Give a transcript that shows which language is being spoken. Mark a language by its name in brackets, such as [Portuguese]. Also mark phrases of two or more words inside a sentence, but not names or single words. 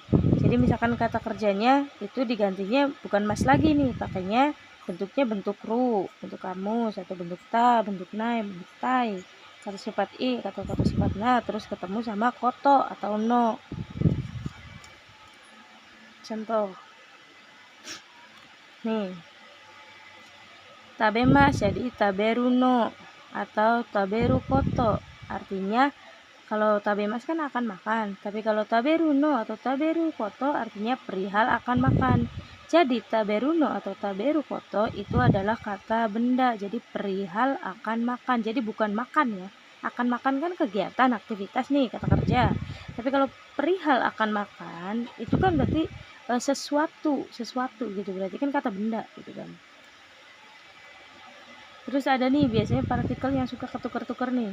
[Indonesian] Jadi misalkan kata kerjanya itu digantinya bukan mas lagi nih, pakainya bentuknya bentuk ru, bentuk kamus, atau bentuk ta, bentuk nai, bentuk tai, kata sifat i atau kata sifat na, terus ketemu sama koto atau no. Contoh nih, tabemas jadi [Japanese] 食べるの [Indonesian] atau [Japanese] 食べること, [Indonesian] artinya kalau tabemas kan akan makan, tapi kalau taberuno atau [Japanese] 食べること [Indonesian] artinya perihal akan makan. Jadi taberuno atau [Japanese] 食べること [Indonesian] itu adalah kata benda, jadi perihal akan makan. Jadi bukan makan ya. Akan makan kan kegiatan, aktivitas nih, kata kerja. Tapi kalau perihal akan makan itu kan berarti sesuatu gitu, berarti kan kata benda gitu kan. Terus ada nih biasanya partikel yang suka ketukar-tukar nih.